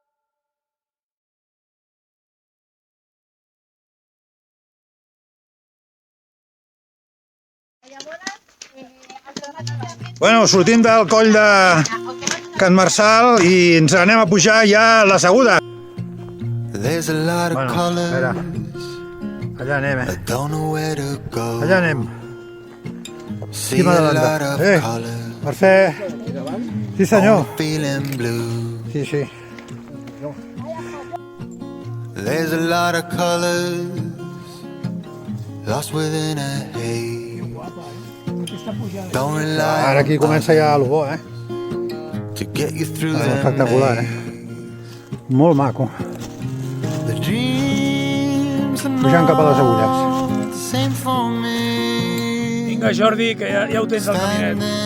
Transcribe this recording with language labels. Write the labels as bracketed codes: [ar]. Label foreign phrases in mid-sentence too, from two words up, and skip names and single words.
[ca] Bueno, sortim del coll de Can Marçal i ens anem a pujar ja a les Agudes. Bueno, espera. Allà anem, Allà anem. Qui m'adavanta? Mercè. Sí, senyor. Sí. [en] There's a lot of colors lost within a haze. [ca] Ara aquí comença ja el bo, espectacular, Molt maco. Pujant cap a les Agulles. Vinga, Jordi, que ja ho tens al caminet.